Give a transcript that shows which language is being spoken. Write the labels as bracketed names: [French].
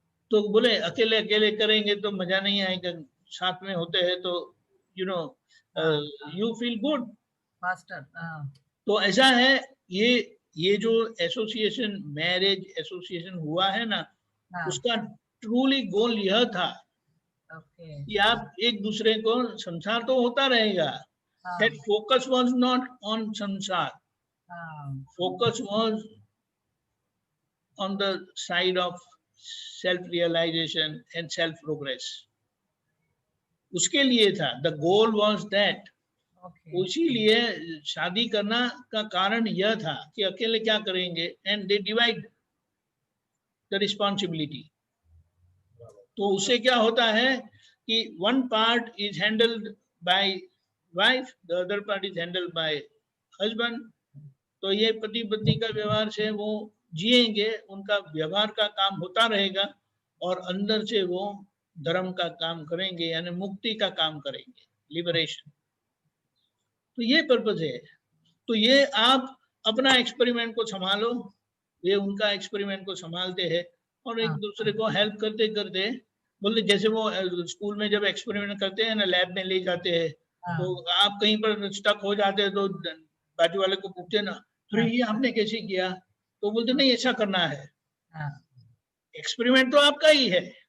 [Hindi] तो बोले अकेले अकेले करेंगे तो मजा नहीं आएगा, साथ में होते हैं तो [English] You feel good faster. [Hindi] तो ऐसा है. ये जो एसोसिएशन, मैरिज एसोसिएशन हुआ है ना, उसका ट्रूली गोल यह था कि आप एक दूसरे को, संसार तो होता रहेगा. [English] That focus was not on samsara. Focus was on the side of self-realization and self-progress. [Hindi] उसके लिए था. [English] The goal was that. [Hindi] इसीलिए शादी करना का कारण यह था कि अकेले क्या करेंगे, [English] and they divide the responsibility. [Hindi] तो उससे क्या होता है कि [English] one part is handled by wife, the other part is handled by husband. [Hindi] तो ये पति पत्नी का व्यवहार से वो जिएंगे, उनका व्यवहार का काम होता रहेगा, और अंदर से वो धर्म का काम करेंगे, यानी मुक्ति का काम करेंगे, लिबरेशन. तो ये पर्पस है. तो ये आप अपना एक्सपेरिमेंट को संभालो, ये उनका एक्सपेरिमेंट को संभालते हैं, और एक दूसरे को हेल्प करते करते, बोले जैसे वो स्कूल में जब एक्सपेरिमेंट करते हैं ना, लैब में ले जाते हैं, तो आप कहीं पर स्टक हो जाते हैं तो बाजू वाले को पूछते ना, अरे ये आपने कैसे किया, तो बोलते नहीं ऐसा करना है. एक्सपेरिमेंट तो आपका ही है,